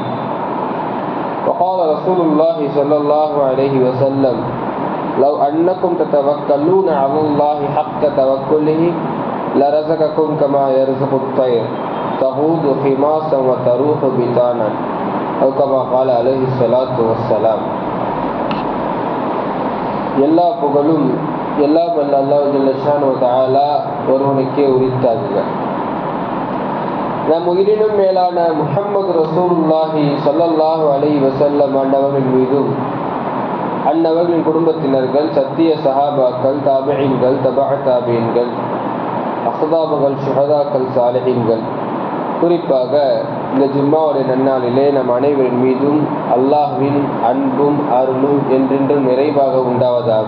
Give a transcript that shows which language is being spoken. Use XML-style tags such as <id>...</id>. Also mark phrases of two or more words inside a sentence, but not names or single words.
<ar>وقال رسول الله صلى الله عليه وسلم: لو أنكم تتوكلون على الله حق توكله لرزقكم كما يرزق الطير تغوض خماصا وتروح بطانا، أو كما قال عليه الصلاة والسلام.</ar> <ta>எல்லா புகழும் எல்லாம் வல்ல அல்லாஹ்</ta> <ar>جل شأنه وتعالى</ar> <ta>ஒருவனுக்கே உரித்தாகுக. நம் உயிரினும் மேலான</ta> <ar>محمد رسول الله صلى الله عليه وسلم</ar> <ta>அன்னவர்கள் மீதும் அன்னவர்களின் குடும்பத்தினர்கள், சத்திய சஹாபாக்கள், தாபிஈன்கள், தபஅ தாபிஈன்கள், அஹ்தாபுகள், ஷுஹதாக்கள், சாலிஹீன்கள், குறிப்பாக இந்த ஜும்மாவுடைய நன்னாளிலே நம் அனைவரின் மீதும் அல்லாஹ்வின் அன்பும் அருளும் என்றென்றும் நிறைவாக உண்டாவதாக.</ta>